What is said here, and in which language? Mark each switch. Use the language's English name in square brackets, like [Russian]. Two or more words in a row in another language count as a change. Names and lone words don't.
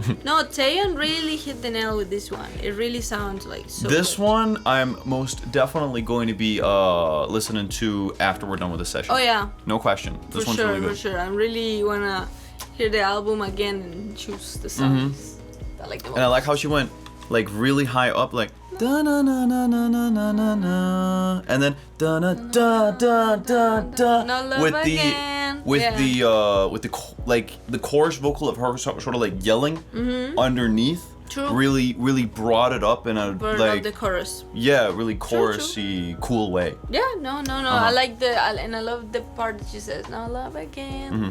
[English] No, TAEYEON really hit the nail with this one. It really sounds like so This good. one, I'm most definitely going to be listening to after we're done with the session. Oh, yeah. No question. This one's really good. For sure. I really want to hear the album again and choose the songs I like the most. And I like how she went like really high up, like da na na na na na na na na, and then da na da da da da, No love with again. the chorus vocal of her sort of like yelling underneath. True. Really brought it up in a like the chorus. Yeah, really chorusy, cool way. Yeah, no. I like and I love the part that she says, "No love again."